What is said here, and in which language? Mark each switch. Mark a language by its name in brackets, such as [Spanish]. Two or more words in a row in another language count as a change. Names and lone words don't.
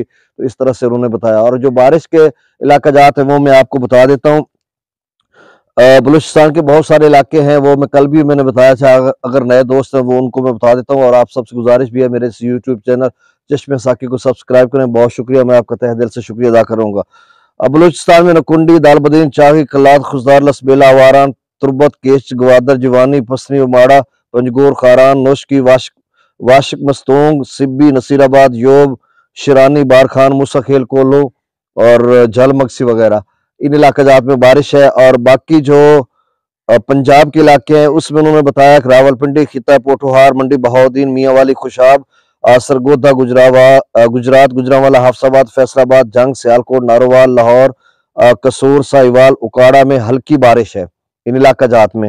[Urdu] تو اس طرح سے انہوں نے بتایا۔ اور جو بارش کے علاقہ جات ہے وہ میں آپ کو بتا دیتا ہوں. بلوچستان کے بہت سارے علاقے ہیں، وہ میں کل بھی میں نے بتایا تھا. اگر نئے دوست ہیں وہ ان کو میں بتا دیتا ہوں اور آپ سب سے گزارش بھی ہے میرے اس [English] YouTube channel [Urdu] چشمے ساقی کو سبسکرائب کریں. بہت شکریہ، میں آپ کا تہہ دل سے شکریہ ادا کروں گا. بلوچستان میں نوکنڈی، دالبندین، چاہی، قلات، خضدار، لسبیلہ، واراں، تربت، کیچ، گوادر، جیوانی، پسنی، اماڑہ، پنجگور، خاران، نوشکی، واشک، مستونگ، سبی، نصیرآباد، ژوب، شیرانی، بارکھان، موسیٰ خیل، کولو اور جھل مگسی وغیرہ، ان علاقہ جات میں بارش ہے. اور باقی جو پنجاب کے علاقے ہیں اس میں انہوں نے بتایا کہ راولپنڈی، کھتا، پوٹھوہار، منڈی بہاؤالدین، میانوالی، خوشاب، سرگودھا، گجرات، گوجرانوالہ، حافظ آباد، فیصل آباد، جھنگ، سیالکوٹ، نارووال، لاہور، قصور، ساہیوال، اوکاڑہ میں ہلکی بارش ہے ان علاقہ جات میں.